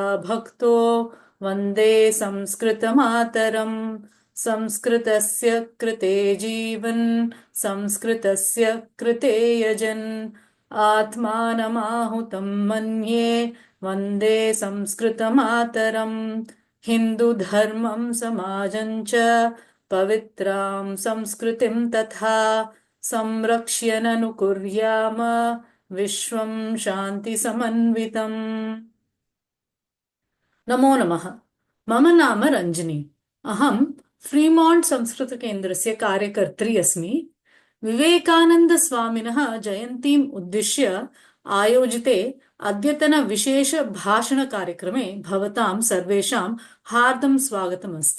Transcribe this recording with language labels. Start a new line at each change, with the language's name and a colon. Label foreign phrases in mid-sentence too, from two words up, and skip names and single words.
Sanskrit: భక్తో వందే సంస్కృతమాతరం సంస్కృతస్య కృతే జీవన్ సంస్కృతస్య కృతే యజన్ ఆత్మానమాహుతం మన్యే వందే సంస్కృతమాతరం హిందూధర్మం సమాజం చ పవిత్రాం సంస్కృతిం తథా సంరక్ష్య నను కుర్యామ విశ్వం శాంతి సమన్వితం. नमो नमः। मम नाम रञ्जनी। अहं फ्रीमाण्ट् संस्कृतकेन्द्रस्य कार्यकर्त्री अस्मि। विवेकानन्दस्वामिनः जयन्तीम् उद्दिश्य आयोजिते अद्यतनविशेषभाषणकार्यक्रमे भवतां सर्वेषां हार्दं स्वागतमस्ति।